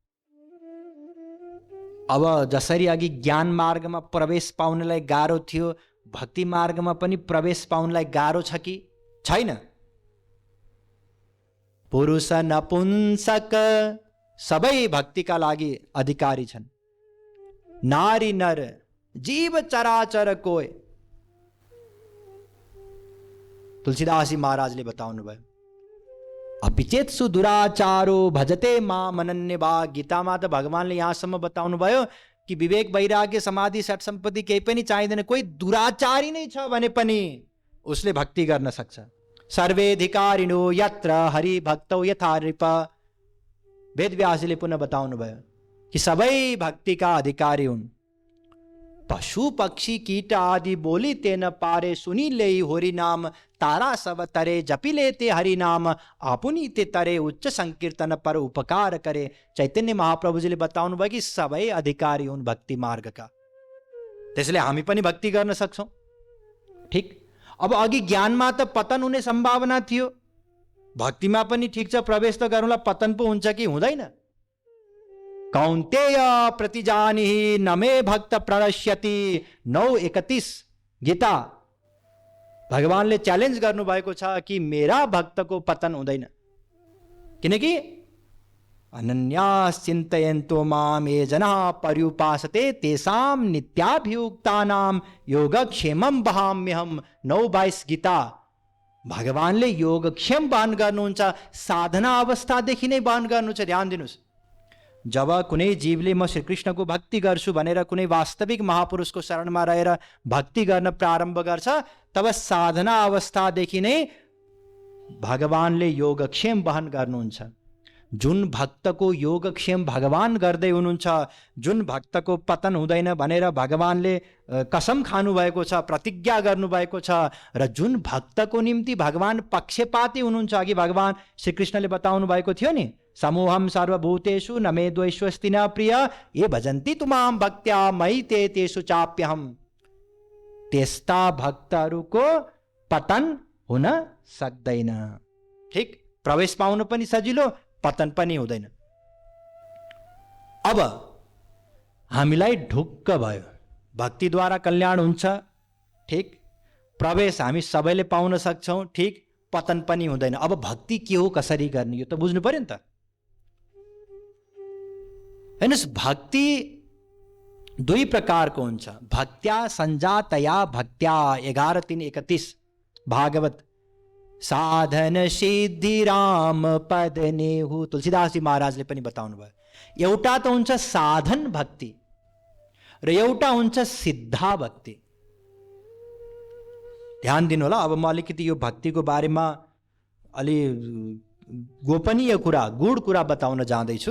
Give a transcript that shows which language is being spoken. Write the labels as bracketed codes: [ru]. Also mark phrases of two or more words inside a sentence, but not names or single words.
[ne] अब जसरी अघि ज्ञान मार्गमा प्रवेश पाउनलाई गाह्रो थियो, भक्ति मार्गमा पनि प्रवेश पाउनलाई गाह्रो छ कि छैन? पुरुष नपुंसक सबै भक्तिका लागि अधिकारी छन्। [awa] नारी नर जीव चराचर कोय। [ne] तुलसीदासजी महाराजले बताउनु भयो। [sa] अपिचेत्सु दुराचारो भजते माम अनन्यभाग। [ne] गीतामा त भगवानले यहाँसम्म बताउनु भयो कि विवेक वैराग्य समाधि सट सम्पत्ति केही पनि चाहिँदैन। कोही दुराचारी नै छ भने पनि उसले भक्ति गर्न सक्छ। [sa] सर्वेधिकारिणो यत्र हरि भक्तौ यथा नृप। [ne] वेदव्यासजीले पुनः बताउनु भयो कि सबै भक्तिका अधिकारी हुन्। [bn] পশু পক্ষী কীট আদি বোলি তেন পারে শুনিলে হরি নাম। তারা সব তরে জপিলে তে হরি নাম আপুনি তে তরে উচ্চ সংকীর্তন পর উপকার করে। [ne] चैतन्य महाप्रभुजीले बताउनु भयो कि सबै अधिकारी हुन् भक्ति मार्गका। त्यसैले हामी पनि भक्ति गर्न सक्छौं। ठीक। अब अघि ज्ञानमा त पतन हुने सम्भावना थियो, भक्तिमा पनि ठिक छ प्रवेश त गरौँला, पतन पो हुन्छ कि हुँदैन? [sa] कौन्तेय प्रतिजानिहि न मे भक्त प्रणश्यति। [ne] 9:31 गीता। भगवानले च्यालेन्ज गर्नु भएको छ कि मेरा भक्तको पतन हुँदैन, किनकि [sa] अनन्यास चिन्तयन्तो माम ये जनाः पर्युपासते तेषां नित्याभियुक्तानां योगक्षेमं वहाम्यहम्। [ne] 9:22 गीता। भगवानले योगक्षेम वहन गर्नुहुन्छ, साधना अवस्थादेखि नै वहन गर्नुहुन्छ। ध्यान दिनुस्। जब कुनै जीवले म श्रीकृष्णको भक्ति गर्छु भनेर कुनै वास्तविक महापुरुषको शरणमा रहेर भक्ति गर्न प्रारम्भ गर्छ, तब साधना अवस्थादेखि नै भगवानले योगक्षेम वहन गर्नुहुन्छ। जुन भक्तको योगक्षेम भगवान गर्दै हुनुहुन्छ, जुन भक्तको पतन हुँदैन भनेर भगवानले कसम खानु भएको छ, प्रतिज्ञा गर्नुभएको छ, र जुन भक्तको निम्ति भगवान पक्षपाती हुनुहुन्छ, अघि भगवान श्रीकृष्णले बताउनु भएको थियो नि, [sa] समूहम सर्वभूतेषु न मे द्वेष्वस्ति न प्रिय ये भजन्ति तुमाम भक्त्या मयि ते तेषु चाप्यहम्। [ne] त्यस्ता भक्तहरूको पतन हुन सक्दैन। ठीक। प्रवेश पाउन पनि सजिलो, पतन पनि हुँदैन। अब हामीलाई ढुक्क भयो, भक्तिद्वारा कल्याण हुन्छ। ठीक। प्रवेश हामी सबैले पाउन सक्छौं। ठीक। पतन पनि हुँदैन। अब भक्ति के हो, कसरी गर्ने, यो त बुझ्नु पर्यो नि त। हेर्नुस्, भक्ति 2 प्रकारको हुन्छ। [sa] भक्त्या सञ्जातया भक्त्या। [awa] 11:3-31 भागवत। साधन सिद्धि राम पद नेहु। [ne] तुलसीदास जी महाराजले पनि बताउनु भयो, एउटा त हुन्छ साधन भक्ति र एउटा हुन्छ सिद्धा भक्ति। ध्यान दिनु होला। अब म अलिकति यो भक्तिको बारेमा अलि गोपनीय कुरा, गूढ कुरा बताउन जाँदैछु।